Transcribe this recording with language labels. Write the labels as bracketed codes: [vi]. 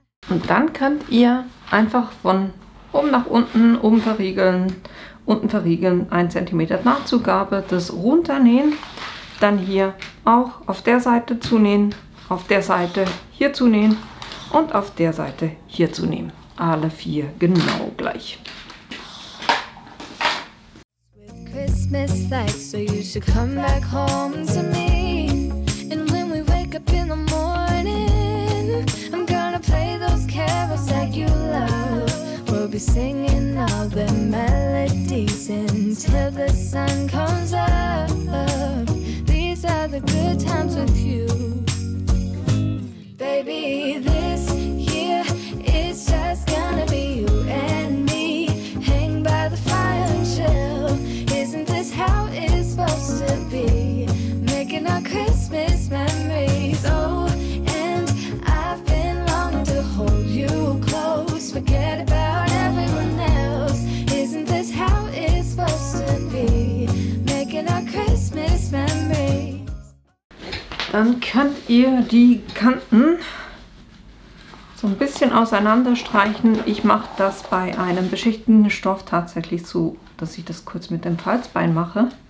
[de] Und dann könnt ihr einfach von oben nach unten, oben verriegeln, unten verriegeln, 1 cm Nachzugabe, das runternähen, dann hier auch auf der Seite zunähen, auf der Seite hier zunähen und auf der Seite hier zunähen. Alle 4 genau gleich. [en] Christmas lights, so you should come back home to me. And when we wake up in the morning, I'm gonna play those carols that you love. We'll be singing all the melodies until the sun comes up. These are the good times with you. Baby, this year it's just gonna be you and me. Hang by the fire and chill. Isn't this how it's supposed to be? Making our Christmas memories. Oh, and I've been longing to hold you close. Forget about everyone else. Isn't this how it's supposed to be? Making our Christmas memories. [de] Dann könnt ihr die Kanten so ein bisschen auseinander streichen. Ich mache das bei einem beschichteten Stoff tatsächlich so, dass ich das kurz mit dem Falzbein mache.